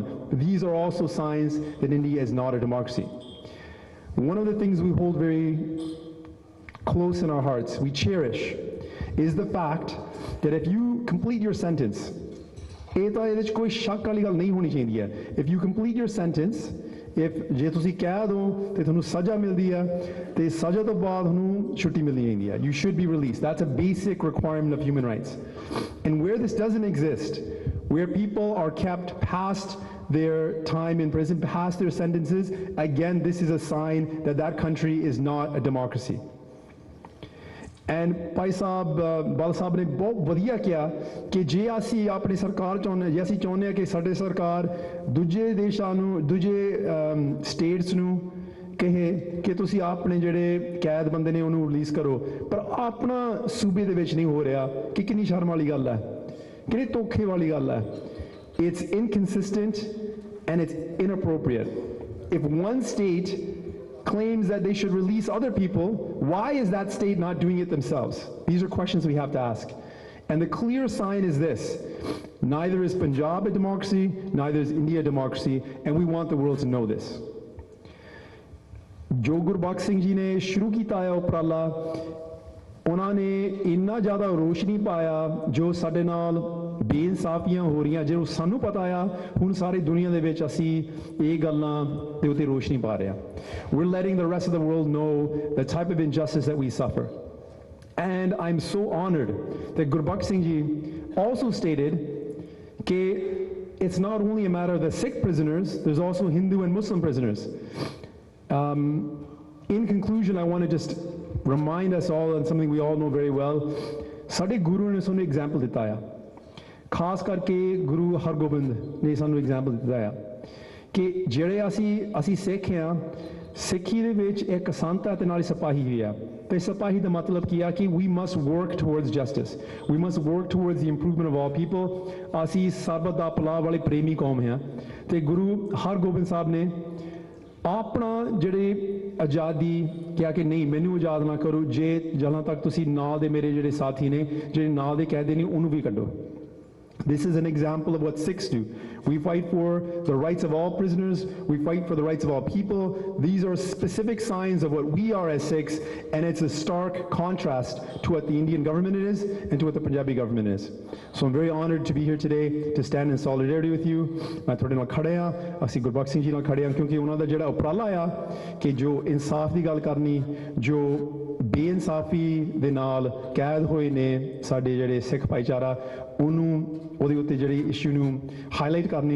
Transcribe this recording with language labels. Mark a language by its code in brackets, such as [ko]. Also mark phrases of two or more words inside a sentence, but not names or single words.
[en] These are also signs that India is not a democracy. One of the things we hold very close in our hearts, we cherish, is the fact that if you complete your sentence, if you complete your sentence, if [pa] ਜੇ ਤੁਸੀਂ ਕਹਿ ਦੋ ਤੇ ਤੁਹਾਨੂੰ ਸਜ਼ਾ ਮਿਲਦੀ ਹੈ ਤੇ ਸਜ਼ਾ ਤੋਂ ਬਾਅਦ ਤੁਹਾਨੂੰ ਛੁੱਟੀ ਮਿਲਣੀ ਚਾਹੀਦੀ ਹੈ, [en] you should be released. That's a basic requirement of human rights. And where this doesn't exist, where people are kept past their time in prison, past their sentences, again, this is a sign that that country is not a democracy. [pa] And ਭਾਈ ਸਾਹਿਬ ਬਾਲ ਸਾਹਿਬ ਨੇ ਬਹੁਤ ਵਧੀਆ ਕਿਹਾ ਕਿ ਜੇ ਅਸੀਂ ਆਪਣੀ ਸਰਕਾਰ ਚਾਹੁੰਦੇ, ਜੇ ਅਸੀਂ ਚਾਹੁੰਦੇ ਹਾਂ ਕਿ ਸਾਡੇ ਸਰਕਾਰ ਦੂਜੇ ਦੇਸ਼ਾਂ ਨੂੰ, ਦੂਜੇ ਸਟੇਟਸ ਨੂੰ ਕਹੇ ਕਿ ਤੁਸੀਂ ਆਪਣੇ ਜਿਹੜੇ ਕੈਦ ਬੰਦੇ ਨੇ ਉਹਨੂੰ ਰਿਲੀਜ਼ ਕਰੋ, ਪਰ ਆਪਣਾ ਸੂਬੇ ਦੇ ਵਿੱਚ ਨਹੀਂ ਹੋ ਰਿਹਾ, ਕਿ ਕਿੰਨੀ ਸ਼ਰਮ ਵਾਲੀ ਗੱਲ ਹੈ, ਕਿੰਨੀ ਧੋਖੇ ਵਾਲੀ ਗੱਲ ਹੈ. [en] It's inconsistent and it's inappropriate. If one state claims that they should release other people, why is that state not doing it themselves? These are questions we have to ask. And the clear sign is this: neither is Punjab a democracy, neither is India a democracy, and we want the world to know this. [pa] ਜੋ ਗੁਰਬਖਸ਼ ਸਿੰਘ ਜੀ ਨੇ ਸ਼ੁਰੂ ਕੀਤਾ ਹੈ ਉਪਰਾਲਾ, ਉਹਨਾਂ ਨੇ ਇੰਨਾ ਜ਼ਿਆਦਾ ਰੋਸ਼ਨੀ ਪਾਇਆ ਜੋ ਸਾਡੇ ਨਾਲ ਬੇਇਨਸਾਫੀਆਂ ਹੋ ਰਹੀਆਂ, ਜੇ ਸਾਨੂੰ ਪਤਾ ਆ, ਹੁਣ ਸਾਰੀ ਦੁਨੀਆ ਦੇ ਵਿੱਚ ਅਸੀਂ ਇਹ ਗੱਲਾਂ ਦੇ ਉੱਤੇ ਰੋਸ਼ਨੀ ਪਾ ਰਹੇ ਹਾਂ. [en] We're letting the rest of the world know the type of injustice that we suffer. And I'm so honored that Gurbakh Singh ji also stated that it's not only a matter of the Sikh prisoners, there's also Hindu and Muslim prisoners. In conclusion, I want to just remind us all, and something we all know very well, [pa] ਸਾਡੇ ਗੁਰੂ ਨੇ ਸਾਨੂੰ ਐਗਜ਼ਾਮਪਲ ਦਿੱਤਾ ਆ, ਖਾਸ ਕਰਕੇ ਗੁਰੂ ਹਰਗੋਬਿੰਦ ਨੇ ਸਾਨੂੰ ਐਗਜ਼ਾਮਪਲ ਦਿੱਤਾ ਆ ਕਿ ਜਿਹੜੇ ਅਸੀਂ ਸਿੱਖ ਆ, ਸਿੱਖੀ ਦੇ ਵਿੱਚ ਇੱਕ ਸੰਤ ਹੈ ਤੇ ਨਾਲ ਸਿਪਾਹੀ ਵੀ ਆ, ਤੇ ਸਿਪਾਹੀ ਦਾ ਮਤਲਬ ਕੀ ਆ ਕਿ [en] we must work towards justice, we must work towards the improvement of all people. [pa] ਅਸੀਂ ਸਰਬਤ ਦਾ ਭਲਾ ਵਾਲੇ ਪ੍ਰੇਮੀ ਕੌਮ ਆ, ਤੇ ਗੁਰੂ ਹਰਗੋਬਿੰਦ ਸਾਹਿਬ ਨੇ ਆਪਣਾ ਜਿਹੜੇ ਆਜ਼ਾਦੀ ਕਿਹਾ ਕਿ ਨਹੀਂ, ਮੈਨੂੰ ਆਜ਼ਾਦ ਨਾ ਕਰੋ, ਜੇ ਜਦੋਂ ਤੱਕ ਤੁਸੀਂ ਨਾਲ ਦੇ ਮੇਰੇ ਜਿਹੜੇ ਸਾਥੀ ਨੇ, ਜਿਹੜੇ ਨਾਲ ਦੇ ਕੈਦੀ ਨੇ, ਉਹਨੂੰ ਵੀ ਕੱਢੋ. [en] This is an example of what Sikhs do. We fight for the rights of all prisoners. We fight for the rights of all people. These are specific signs of what we are as Sikhs, and it's a stark contrast to what the Indian government is and to what the Punjabi government is. So I'm very honored to be here today to stand in solidarity with you. [pa] ਮੈਂ ਥੋੜ੍ਹੇ ਨਾਲ ਖੜ੍ਹੇ ਹਾਂ, ਅਸੀਂ ਗੁਰਬਖਸ਼ ਸਿੰਘ ਜੀ ਨਾਲ ਖੜ੍ਹੇ ਹਾਂ, ਕਿਉਂਕਿ ਉਨ੍ਹਾਂ ਨੇ ਦਾ ਜਿਹੜਾ ਉਪਰਾਲਾ ਆ ਕਿ ਜੋ ਇਨਸਾਫ਼ ਕੀ ਗੱਲ ਕਰਨੀ, ਜੋ ਬੇਇਨਸਾਫ਼ੀ ਦੇ ਨਾਲ ਕੈਦ ਹੋਏ ਨੇ ਸਾਡੇ ਜਿਹੜੇ ਸਿੱਖ ਭਾਈਚਾਰਾ, ਉਹਨੂੰ ਉਹਦੇ ਉੱਤੇ ਜਿਹੜੀ issue ਨੂੰ highlight ਕਰਨੀ.